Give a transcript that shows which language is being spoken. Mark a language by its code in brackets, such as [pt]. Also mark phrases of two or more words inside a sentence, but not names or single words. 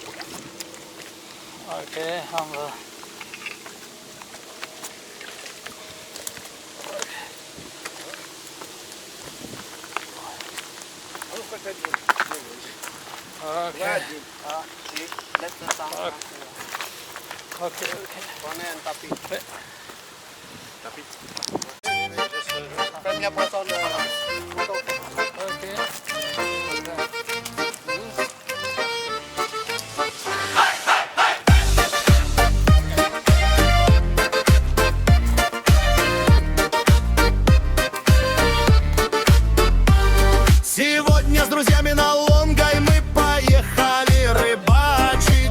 [fr] Ok, on va. Ok. Laisse le temps. Ok. Prenez un tapis. Ouais. Tapis. Première poisson de moto. Ok. [ru] Сегодня с друзьями на Лонгой мы поехали рыбачить.